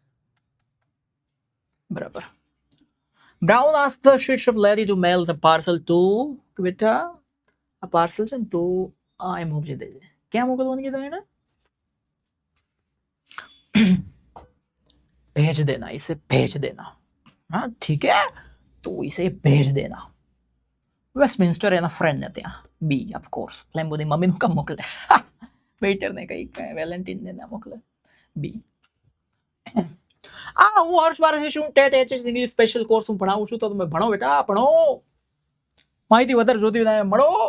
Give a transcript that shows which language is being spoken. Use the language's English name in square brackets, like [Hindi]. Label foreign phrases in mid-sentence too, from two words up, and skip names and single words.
[Gujarati] બરાબર. [English] Brown asked the sweet shop lady to mail the parcel to, [Gujarati] બેટા આ પાર્સલ છે ને તો એ મોકલી દેજે. ક્યાં મોકલવાનું કીધું એને? [Hindi] भेज देना, इसे भेज देना. हाँ ठीक है, तो इसे भेज देना. [Gujarati] વેસ્ટમિન્સ્ટર એના ફ્રેન્ડ ને ત્યાં. બી [English] of course, [Gujarati] ફ્લેમ્બોની મમ્મીનું કામ મોકલે, વેઇટર ને કઈ વેલેન્ટિન ને ના મોકલે. બી હું હર્ષ પારસી છું, ટેટ એચએસ [English] English special course [Gujarati] હું ભણાવું છું, તો તમે ભણો બેટા, ભણો. માહિતી વધારે જોતી હોય મળો.